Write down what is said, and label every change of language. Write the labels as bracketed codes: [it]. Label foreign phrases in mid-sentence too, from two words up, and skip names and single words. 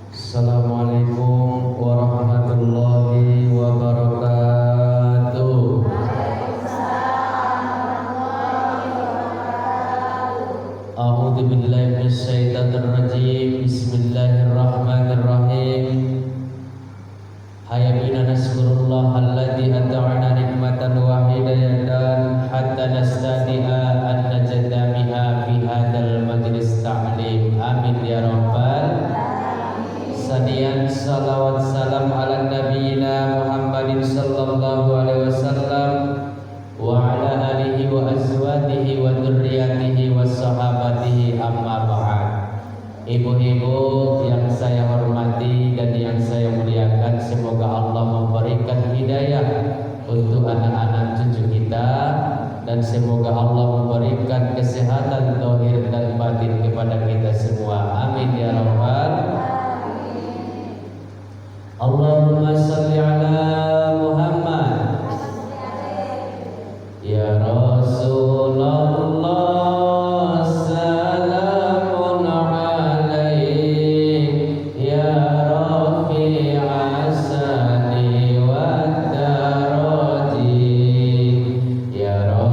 [ar] السلام عليكم ورحمة الله وبركاته. أعوذ بالله من الشيطان الرجيم. بسم الله الرحمن الرحيم. هيا بنا نشكر الله الذي أعطانا نعمة وهداية حتى نستطيع أن نجتمع في هذا المجلس تعليم. آمين يا رب. صادقا صلوات سلام على نبينا محمد صلى الله عليه وسلم وعلى آله وأزواجه وذرياته وصحابته أما بعد. [id] Ibu-ibu yang saya hormati dan yang saya muliakan, semoga Allah memberikan hidayah untuk anak-anak cucu kita, dan semoga Allah memberikan kesehatan zahir dan batin kepada kita semua. [ar] آمين يا رب. اللهم صل على محمد يا رسول الله سلام عليك يا رفيع الشأن والدرج يا